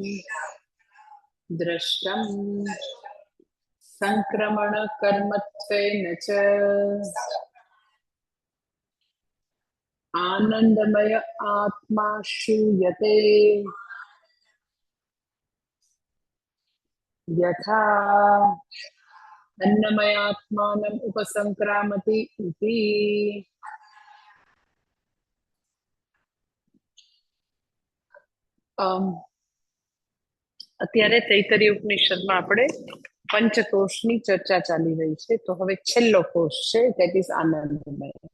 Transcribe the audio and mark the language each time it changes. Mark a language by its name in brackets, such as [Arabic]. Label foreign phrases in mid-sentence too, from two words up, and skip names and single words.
[Sanskrit] दृष्टम् संक्रमण कर्मत्वेन च आनंदमय आत्मा श्रूयते यथा अन्नमयात्मानम् उपसंक्रामति इति। [Gujarati] અત્યારે તૈત્તરીય ઉપનિષદમાં આપણે પંચકોશની ચર્ચા ચાલી રહી છે, તો હવે છેલ્લો કોષ છે, [English] that is [Gujarati] આનંદમય.